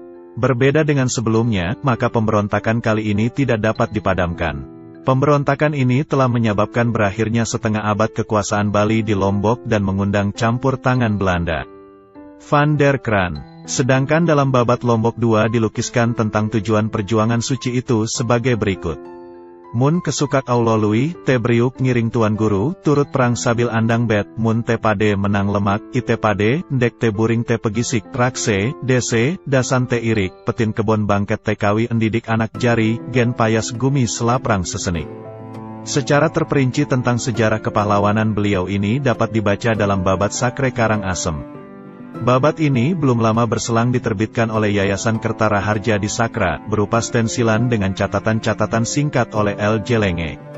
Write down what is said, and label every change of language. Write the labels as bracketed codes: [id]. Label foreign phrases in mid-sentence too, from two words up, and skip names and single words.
[id] Berbeda dengan sebelumnya, maka pemberontakan kali ini tidak dapat dipadamkan. Pemberontakan ini telah menyebabkan berakhirnya setengah abad kekuasaan Bali di Lombok dan mengundang campur tangan Belanda. Van der Kraan. Sedangkan dalam Babat Lombok II dilukiskan tentang tujuan perjuangan suci itu sebagai berikut. [sas] Mun kesukak aulolui, te briuk ngiring Tuan Guru, turut perang sabil andang bet, mun te pade menang lemak, ite pade, ndek te buring te pegisik, rakse, dese, dasan te irik, petin kebon bangket te kawi endidik anak jari, gen payas gumi selaprang sesenik. [id] Secara terperinci tentang sejarah kepahlawanan beliau ini dapat dibaca dalam Babat Sakre Karangasem. Babat ini belum lama berselang diterbitkan oleh Yayasan Kertara Harja di Sakra, berupa stensilan dengan catatan-catatan singkat oleh L. Jelenge.